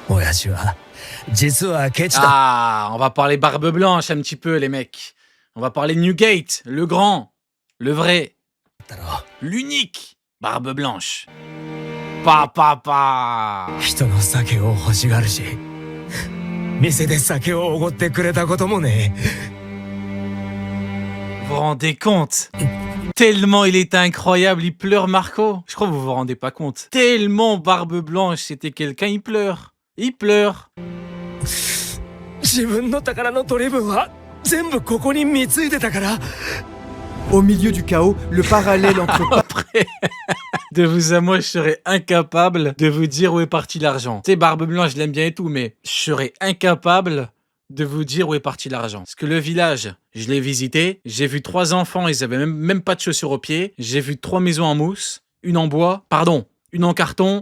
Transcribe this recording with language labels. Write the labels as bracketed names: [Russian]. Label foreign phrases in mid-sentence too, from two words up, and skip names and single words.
[Japanese] 親父は実はケチだ。 [French] Ah, on va parler Barbe Blanche un petit peu, les mecs. On va parler Newgate, le grand, le vrai, [Japanese] だろ [French] l'unique Barbe Blanche. Papa. [Japanese] 人の酒を欲しがるし、店で酒をおごってくれたこともね。 [French] Vous vous rendez compte? Tellement il était incroyable, il pleure Marco. Je crois que vous vous rendez pas compte. Tellement Barbe Blanche, c'était quelqu'un, il pleure. Il pleure. [Japanese] 自分の宝の取り分は全部ここに貢いでたから。 [French] Au milieu du chaos, le parallèle entre Après, de vous à moi, je serais incapable de vous dire où est parti l'argent. Tu sais, Barbe Blanche, je l'aime bien et tout, mais je serais incapable de vous dire où est parti l'argent. Parce que le village, je l'ai visité, j'ai vu 3 enfants, ils avaient même pas de chaussures aux pieds, j'ai vu 3 maisons en mousse, une en bois, pardon, une en carton.